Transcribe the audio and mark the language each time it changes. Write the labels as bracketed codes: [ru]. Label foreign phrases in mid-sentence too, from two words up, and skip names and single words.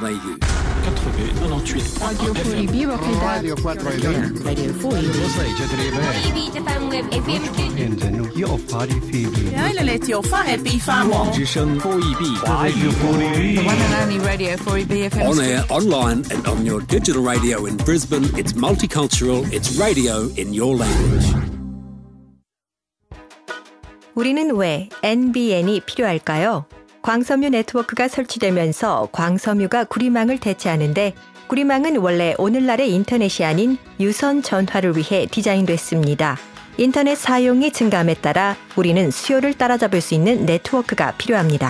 [en] 98 Radio 4EB Radio 4EB Radio 4EB Japan Web FM 来了来就4EB 法网之声 4EB Radio 4EB The one and only Radio 4EB FM On air, online and on your digital radio in Brisbane, it's multicultural, it's radio in your language. [ko] 우리는 왜 NBN이 필요할까요? 광섬유 네트워크가 설치되면서 광섬유가 구리망을 대체하는데 구리망은 원래 오늘날의 인터넷이 아닌 유선 전화를 위해 디자인됐습니다. 인터넷 사용이 증가함에 따라 우리는 수요를 따라잡을 수 있는 네트워크가 필요합니다.